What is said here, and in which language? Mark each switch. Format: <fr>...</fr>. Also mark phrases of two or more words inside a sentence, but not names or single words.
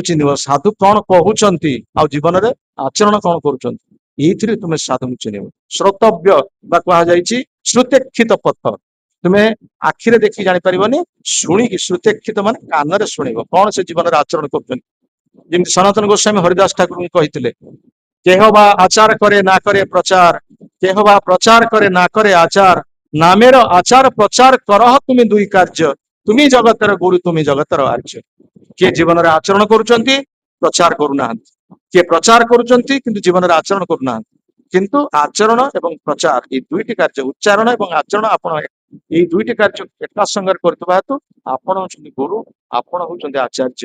<or>ସାଧୁ କଣ କହୁଛନ୍ତି ଆଉ ଜୀବନରେ ଆଚରଣ କଣ କରୁଛନ୍ତି, ଏଇଥିରେ ତୁମେ ସାଧୁଙ୍କୁ ଚିହ୍ନିବ। ଶ୍ରୋତବ୍ୟ ବା କୁହାଯାଇଛି ଶ୍ରୁତେକ୍ଷିତ ପଥ। ତୁମେ ଆଖିରେ ଦେଖି ଜାଣିପାରିବନି, ଶୁଣିକି, ଶ୍ରୁତେକ୍ଷିତ ମାନେ କାନରେ ଶୁଣିବ କଣ ସେ ଜୀବନରେ ଆଚରଣ କରୁଛନ୍ତି। ଯେମିତି ସନାତନ ଗୋସ୍ୱାମୀ ହରିଦାସ ଠାକୁରଙ୍କୁ କହିଥିଲେ,</or> <bn>কেহ বা আচার করে না করে প্রচার, কেহ বা প্রচার করে না করে আচার, নামের আচার প্রচার করহ তুমি দুই କାର୍ଯ୍ୟ, তুমি জগতের গুরু তুমি জগতের আর্য।</bn> <or>କିଏ ଜୀବନରେ ଆଚରଣ କରୁଛନ୍ତି, ପ୍ରଚାର କରୁନାହାନ୍ତି। କିଏ ପ୍ରଚାର କରୁଛନ୍ତି କିନ୍ତୁ ଜୀବନରେ ଆଚରଣ କରୁନାହାନ୍ତି। କିନ୍ତୁ ଆଚରଣ ଏବଂ ପ୍ରଚାର ଏଇ ଦୁଇଟି କାର୍ଯ୍ୟ, ଉଚ୍ଚାରଣ ଏବଂ ଆଚରଣ, ଆପଣ ଏଇ ଦୁଇଟି କାର୍ଯ୍ୟ ଏକା ସାଙ୍ଗରେ କରୁଥିବା ହେତୁ ଆପଣ ହଉଛନ୍ତି ଗୁରୁ, ଆପଣ ହଉଛନ୍ତି ଆଚାର୍ଯ୍ୟ।</or>